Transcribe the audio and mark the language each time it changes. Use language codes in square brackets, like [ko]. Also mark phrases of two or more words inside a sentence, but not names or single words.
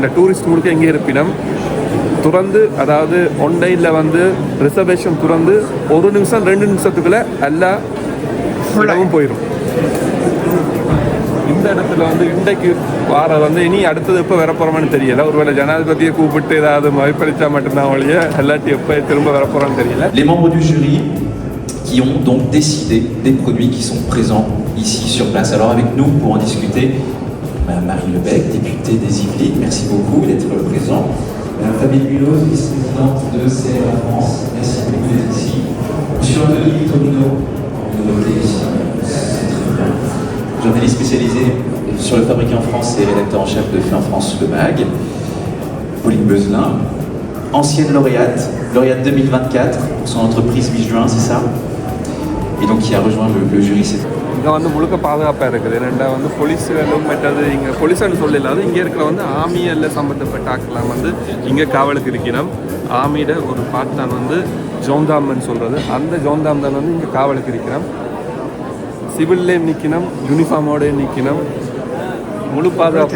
[ta] இந்த டூரிஸ்ட் முழுக்க இங்கே இருப்பினம் துறந்து, அதாவது ஒன்லைனில் வந்து ரிசர்வேஷன் துறந்து 1 நிமிஷம் 2 நிமிஷத்துக்குள்ள எல்லா இடமும் போயிடும். இந்த இடத்துல வந்து இன்றைக்கு வார வந்து இனி அடுத்தது எப்போ வரப்போகிறோம்னு தெரியல. ஒருவேளை ஜனாதிபதியை கூப்பிட்டு ஏதாவது மதிப்பளித்தா மட்டும்தான் ஒழிய எல்லாட்டி எப்போ திரும்ப வரப்போகிறோன்னு தெரியல. [fr] Les membres du jury qui ont donc décidé des produits qui sont présents ici sur place. Alors avec nous pour en discuter, Madame Marie Lebec, députée des Yvelines, merci beaucoup d'être présent. Madame Fabien Mulot, vice-présidente de CLA France, merci beaucoup d'être ici. Monsieur Anthony Victorino, journaliste spécialisé sur le fabricant France et rédacteur en chef de Fin France Le Mag. Pauline Beuzelin, ancienne lauréate 2024 pour son entreprise Mi-Juin, c'est ça? Et donc qui a rejoint le jury. [ta] இங்கே வந்து முழுக்க பாதுகாப்பாக இருக்குது. ரெண்டா வந்து போலீஸ்களும் மற்றது இங்கே போலீஸ்னு சொல்லலாது இங்கே இருக்கிற வந்து ஆர்மியில் சம்மந்தப்பட்ட ஆட்கள்லாம் வந்து இங்கே காவலுக்கு இருக்கணும். ஆர்மியோட ஒரு பார்ட் தான் வந்து ஜோந்தாம்னு சொல்கிறது. அந்த ஜோந்தாம் தான் வந்து இங்கே காவலுக்கு இருக்கணும். சிவில்லையும் நிற்கணும், யூனிஃபார்மோடையும் நிற்கணும், முழு பாதுகாப்பு.